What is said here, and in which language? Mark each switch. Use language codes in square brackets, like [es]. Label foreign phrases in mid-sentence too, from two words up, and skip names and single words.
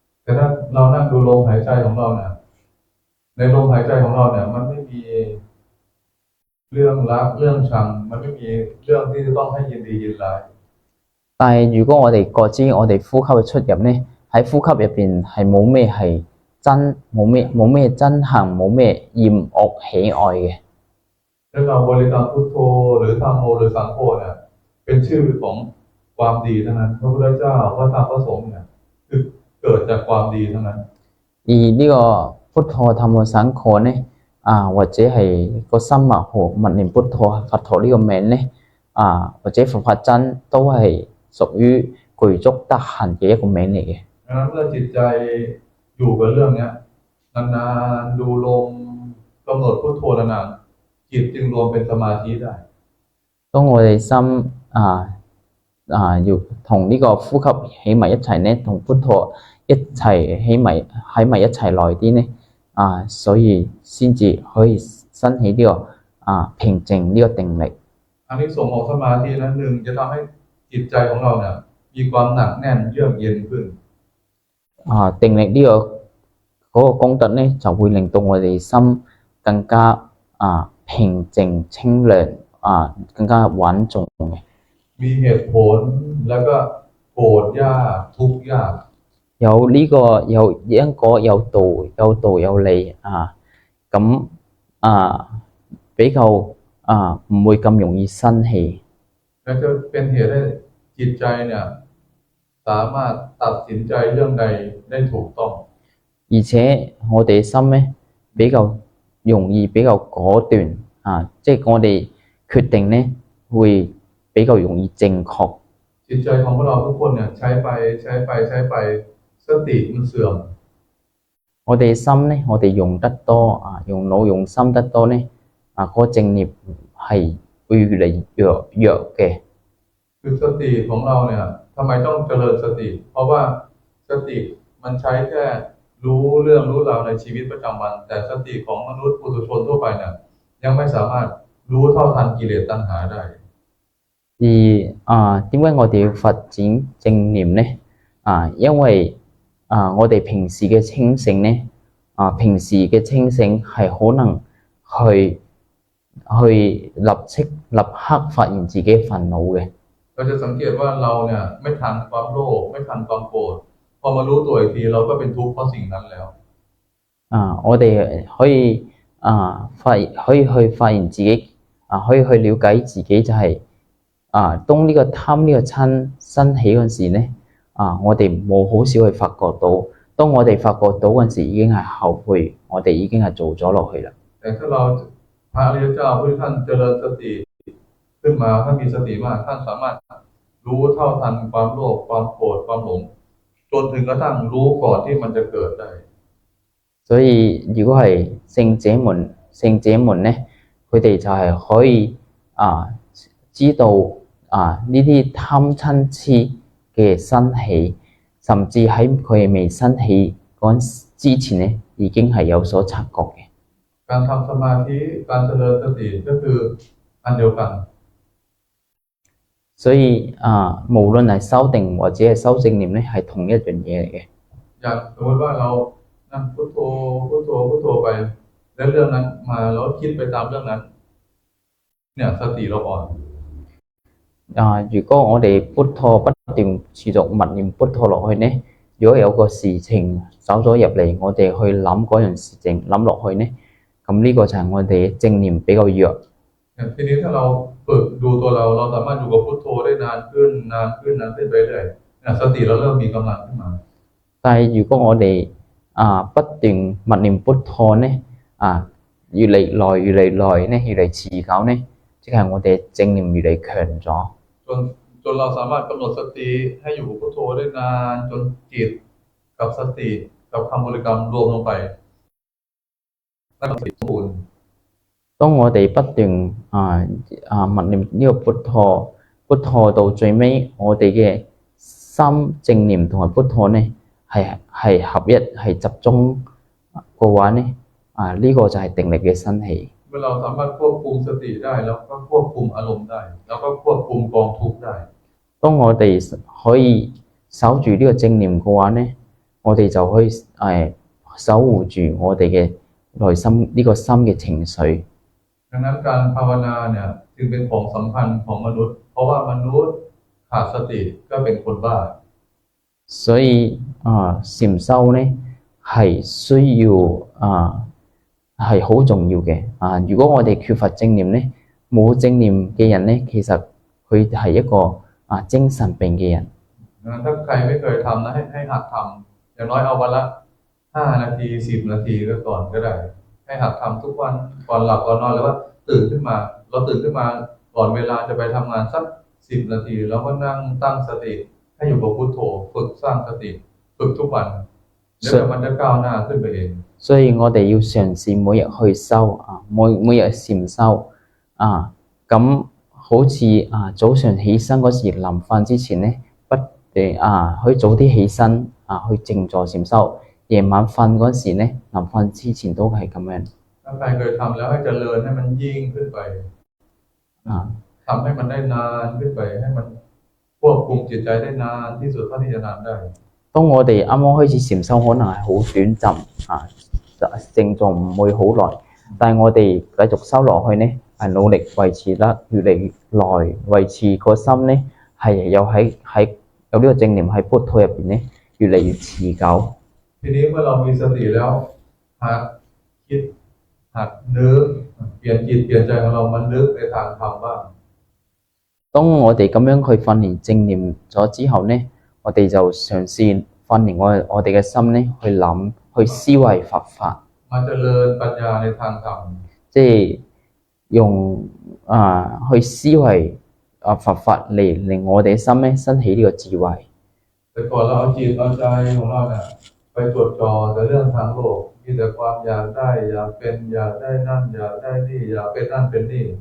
[th] แต่ถ้าเรานั่งดูลมหายใจของเราเนี่ยในลมหายใจของเราเนี่ยมันไม่มีเรื่องรักเรื่องชังมันไม่มีเรื่องที่จะต้องให้ยินดียินร้าย [yue] 但係如果我哋覺知我哋呼吸嘅出入呢，喺呼吸入邊係冇咩係真，冇咩憎恨，冇咩厭惡喜愛嘅。 [th] แล้วเราบริกรรมพุทโธหรือธัมโมหรือสังโฆเนี่ยเป็นชื่อของความดีทั้งนั้นพระพุทธเจ้าพระธรรมพระสงฆ์เนี่ยคือเกิดจากความดีทั้งนั้น [yue] 而呢個 [th] พุทโธธรรมโมสังโฆ [yue] 呢，或者係個心默默念พุทโธ佛陀呢個名呢，或者佛法真都係屬於具足德行嘅一個名嚟嘅。 [th] ดังนั้นเมื่อจิตใจอยู่กับเรื่องเนี้ยนานๆดูลมกำหนดพุทโธนานๆจิตจึงรวมเป็นสมาธิได้ [yue] 當我哋心要同呢個呼吸起埋一齊呢，同พุทโธ一齊喺埋一齊耐啲呢，所以先至可以生起呢個平靜呢個定力。 [th] อันนี้ส่งของสมาธินั้นหนึ่งจะทำให้จิตใจของเราเนี่ยมีความหนักแน่นเยือกเย็นขึ้น [yue] 定力呢個功德呢，就會令到我哋心更加平靜清涼更加穩重嘅。 [th] มีเหตุผลแล้วก็โกรธยากทุกข์ยาก [yue] 有呢個有因果有道有理咁比較唔會咁容易生氣。 [th] และจะเป็นเหตุให้จิตใจเนี่ยสามารถตัดสินใจเรื่องใดได้ถูกต้อง [yue] 而且我哋心呢比較容易比較果斷即係我哋決定呢會比較容易正確。 [th] จิตใจของพวกเราทุกคนเนี่ยใช้ไปสติมันเสื่อม [yue] 我哋心呢，我哋用得多用腦用心得多呢嗰個正念係會越嚟越弱嘅。 [th] คือสติของเราเนี่ยทำไมต้องเจริญสติเพราะว่าสติมันใช้แค่รู้เรื่องรู้ราวในชีวิตประจำวันแต่สติของมนุษย์ปุถุชนทั่วไปเนี่ยยังไม่สามารถรู้เท่าทันกิเลสตัณหาได้ [yue] 而點解我哋要發展正念呢？因為我哋平時嘅清醒呢，平時嘅清醒係可能去立刻發現自己煩惱嘅。 [th] เราจะสังเกตว่าเราเนี่ยไม่ทันความโลภไม่ทันความโกรธพอมารู้ตัวอีกทีเราก็เป็นทุกข์เพราะสิ่งนั้นแล้ว [yue] 我哋可以去發現自己可以去了解自己就係當呢個貪呢個嗔生起嗰陣時呢，我哋冇好少去發覺到。當我哋發覺到嗰陣時，已經係後悔，我哋已經係做咗落去啦。 [th] แต่ถ้าเราพระอริยเจ้าผู้ที่ท่านเจริญสติขึ้นมาท่านมีสติมากท่านสามารถรู้เท่าทันความโลภความโกรธความหลงจนถึงกระทั่งรู้ก่อนที่มันจะเกิดได้ [yue] 所以如果係聖者們呢，佢哋就係可以知道呢啲貪嗔痴嘅生起，甚至喺佢未生起嗰之前呢，已經係有所察覺嘅。 [th] การทำสมาธิการเจริญสติก็คืออันเดียวกัน [yue] 所以無論係修定或者係修正念呢，係同一樣嘢嚟嘅。 [th] อย่างสมมติว่าเรานั่งพุทโธไปแล้วเรื่องนั้นมาแล้วคิดไปตามเรื่องนั้นเนี่ยสติเราอ่อน [yue] 如果我哋พุทโธ不斷持續默念พุทโธ落去呢，如果有個事情走咗入嚟，我哋去諗嗰樣事情諗落去呢，咁呢個就係我哋正念比較弱。 [th] ทีนี้ถ้าเราฝึกดูตัวเราสามารถอยู่กับพุทโธได้นานขึ้นไปเรื่อยสติเราเริ่มมีกำลังขึ้นมา [yue] 但係如果我哋不斷默念พุทโธ呢，越嚟耐呢，越嚟持久呢，即係我哋正念越嚟強咗。 [th] จนเราสามารถกำหนดสติให้อยู่กับพุทโธได้นานจนจิตกับสติกับคำบริกรรมรวมลงไปได้สติสมบูรณ์ [yue] 當我哋不斷默念呢個พุทโธ到最尾，我哋嘅心正念同埋พุทโธ呢係合一係集中嘅話呢，呢個就係定力嘅生起。 [th] เมื่อเราสามารถควบคุมสติได้แล้วก็ควบคุมอารมณ์ได้แล้วก็ควบคุมกองทุกข์ได้ [yue] 當我哋可以守住呢個正念嘅話呢， 我哋就可以守護住我哋嘅內心呢個心嘅情緒。 [th] ดังนั้นการภาวนาเนี่ยจึงเป็นของสำคัญของมนุษย์เพราะว่ามนุษย์ขาดสติก็เป็นคนบ้า [yue] 所以禪修呢係需要係好重要嘅如果我哋缺乏正念呢，冇正念嘅人呢，其實佢係一個精神病嘅人。 [th] ถ้าใครไม่เคยทำนะให้หัดทำอย่างน้อยเอาวันละ5 นาที10 นาทีก็ก่อนก็ได้ให้หัดทำทุกวันก่อนหลับก่อนนอนหรือว่าตื่นขึ้นมาเราตื่นขึ้นมาก่อนเวลาจะไปทำงานสัก10 นาทีแล้วก็นั่งตั้งสติให้อยู่กับพุทโธฝึกสร้างสติฝึกทุกวันแล้วเดี๋ยวมันจะก้าวหน้าขึ้นไปเอง [yue] 所以我哋要嘗試每日去修每日禪修咁好似早上起身嗰時臨瞓之前呢，不斷可以早啲起身去靜坐禪修，夜晚瞓嗰時呢，臨瞓之前都係咁樣。 [th] ถ้าใครเคยทำแล้วให้เจริญให้มันยิ่งขึ้นไปทำให้มันได้นานขึ้นไปให้มันควบคุมจิตใจได้นานที่สุดเท่าที่จะนานได้ [yue] 當我哋啱啱開始禪修，可能係好短暫靜坐唔會好耐，但係我哋繼續修落去呢，係努力維持得越嚟越耐，維持個心呢係有有呢個正念喺พุทโธ入邊呢越嚟越持久。 [th] ทีนี้เมื่อเรามีสติแล้วหัดคิดหัดนึกเปลี่ยนจิตเปลี่ยนใจของเรามันนึกในทางธรรมบ้าง [yue] 當我哋咁樣去訓練正念咗之後呢，我哋就嘗試訓練我哋嘅心呢去諗去思維佛法。 [th] มาเจริญปัญญาในทางธรรม [yue] 即係用去思維佛法嚟令我哋嘅心呢生起呢個智慧。 [th] แต่ก่อนเราเอาจิตเอาใจของเราเนี่ยไปจดจ่อแต่เรื่องทางโลกมีแต่ความอยากได้อยากเป็นอยากได้นั่นอยากได้นี่อยากเป็นนั่นเป็นนี่